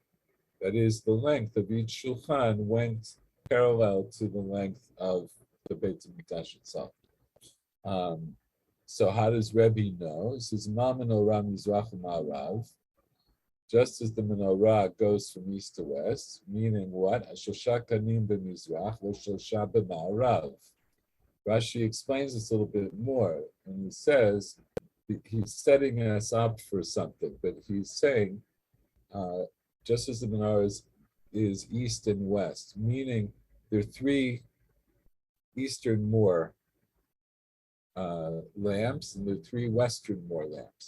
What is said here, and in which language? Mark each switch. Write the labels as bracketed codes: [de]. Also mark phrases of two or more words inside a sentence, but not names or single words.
[en] That is, the length of each shulchan went parallel to the length of the Beit HaMikdash itself. So how does Rebbe know? He says, [he] מה מנורה מזרח ומערב. [en] Just as the menorah goes from east to west, meaning what? [he] שלשה קנים במזרח, ושלשה במערב. [en] Rashi explains this a little bit more, and he says, he's setting us up for something, but he's saying, just as the menorah is east and west, meaning there are three eastern more lamps, and there are three western more lamps.